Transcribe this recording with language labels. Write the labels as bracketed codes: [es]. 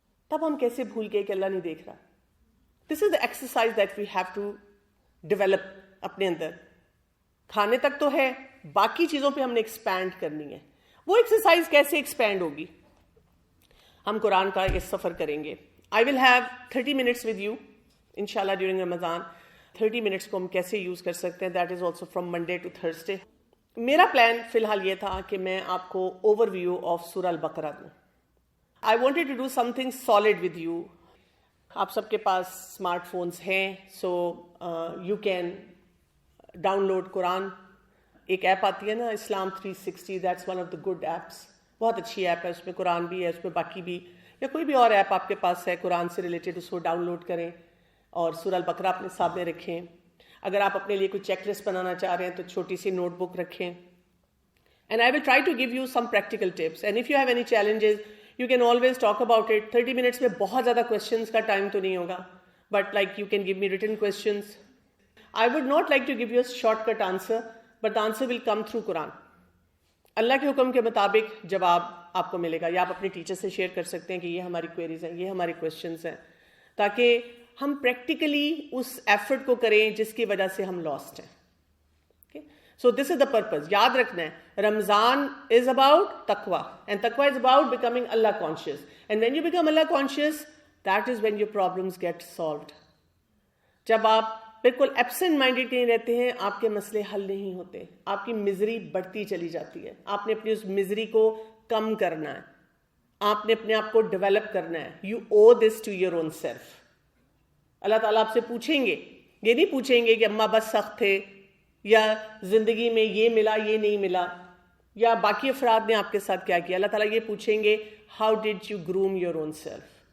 [ur] تب ہم کیسے بھول گئے کہ اللہ نہیں دیکھ رہا. [en] this is the exercise that we have to develop [ur] اپنے اندر. کھانے تک تو ہے, باقی چیزوں پہ ہم نے ایکسپینڈ کرنی ہے. وہ ایکسرسائز کیسے ایکسپینڈ ہوگی؟ ہم قرآن کا ایک سفر کریں گے. [en] I will have 30 minutes with you inshallah during Ramadan. 30 minutes [ur] کو ہم کیسے یوز کر سکتے ہیں, [en] that is also from Monday to Thursday. [ur] میرا پلان فی الحال یہ تھا کہ میں آپ کو [en] overview of [ur] سورہ البقرہ دوں. [en] I wanted to do something solid with you. [ur] آپ سب کے پاس اسمارٹ فونز ہیں, [en] so you can download [ur] قرآن. ایک ایپ آتی ہے نا اسلام 360, [en] that's one of the good apps. [ur] بہت اچھی ایپ ہے, اس میں قرآن بھی ہے, اس میں باقی بھی یا کوئی بھی اور ایپ آپ کے پاس ہے قرآن سے ریلیٹڈ, اس کو ڈاؤن لوڈ کریں اور سورہ البقرہ اپنے سامنے رکھیں. اگر آپ اپنے لیے کوئی چیک لسٹ بنانا چاہ رہے ہیں تو چھوٹی سی نوٹ بک رکھیں. [en] And I will try to give you some practical tips. And if you have any challenges, you can always talk about it. 30 minutes [ur] میں بہت زیادہ [en] questions [ur] کا ٹائم تو نہیں ہوگا, [en] but like you can give me written questions. I would not like to give you a shortcut answer, but the answer will come through Quran. [ur] اللہ کے حکم کے مطابق جواب آپ کو ملے گا, یا آپ اپنے ٹیچر سے شیئر کر سکتے ہیں کہ یہ ہماری کوئریز ہیں, یہ ہماری کویشچنز ہیں, تاکہ ہم پریکٹیکلی اس ایفرٹ کو کریں جس کی وجہ سے ہم لاسٹ ہیں. [en] So this is the purpose. [ur] یاد رکھنا ہے, [en] Ramadan is about taqwa, and taqwa is about becoming Allah conscious. And when you become Allah conscious, that is when your problems get solved. [ur] جب آپ بالکل ایبسنٹ مائنڈیڈ کہیں رہتے ہیں, آپ کے مسئلے حل نہیں ہوتے, آپ کی مزری بڑھتی چلی جاتی ہے. آپ نے اپنی اس مزری کو کم کرنا ہے, آپ نے اپنے آپ کو ڈیولپ کرنا ہے. [en] You owe this to your own self. [ur] اللہ تعالیٰ آپ سے پوچھیں گے, یہ نہیں پوچھیں گے کہ اماں بس سخت تھے, یا زندگی میں یہ ملا یہ نہیں ملا, یا باقی افراد نے آپ کے ساتھ کیا کیا. اللہ تعالیٰ یہ پوچھیں گے [en] how did you groom your own self?